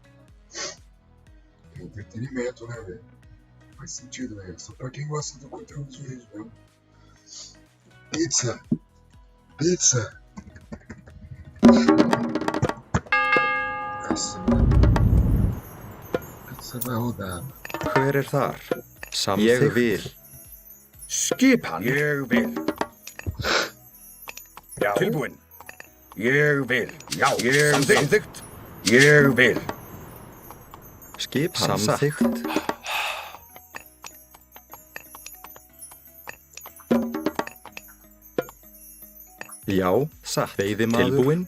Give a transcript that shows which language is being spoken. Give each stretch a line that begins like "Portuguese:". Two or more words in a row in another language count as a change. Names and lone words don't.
Portuguese: É entretenimento, né, velho? Faz sentido, velho. Só pra quem gosta do conteúdo dos vídeos mesmo. Pizza! Pizza! Nossa, mano. Pizza vai rodar, mano.
Icelandic: Hver þar? Ég vil. Skipan. Ég vil. Já. Tilbúin. Ég vil. Já. Samþykkt. Ég vil. Skipan samþykkt. Já, satt. Veiðimaður. Tilbúin.